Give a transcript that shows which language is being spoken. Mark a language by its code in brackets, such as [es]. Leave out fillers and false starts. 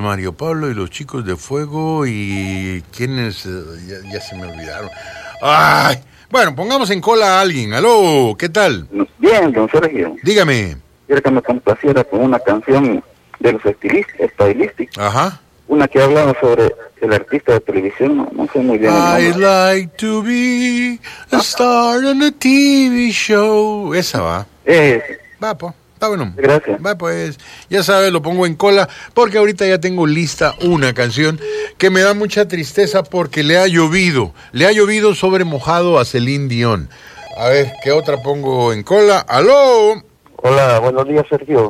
[es] Mario Pablo y los Chicos de Fuego, y ¿quiénes? Ya se me olvidaron. ¡Ay! Bueno, pongamos en cola a alguien. ¡Aló! ¿Qué tal? Bien, don Sergio. Dígame. Quiero que me complaciera con una canción de los Estilísticos. Ajá. Una que hablaba sobre el artista de televisión, no sé muy bien. [en] I'd like to be a star on a TV show. [es] Esa va. Es. Va, po. Está bueno. Gracias. Va, pues. Ya sabes, lo pongo en cola, porque ahorita ya tengo lista una canción que me da mucha tristeza porque le ha llovido. Le ha llovido sobre mojado a Celine Dion. A ver, ¿qué otra pongo en cola? ¡Aló! Hola, buenos días, Sergio.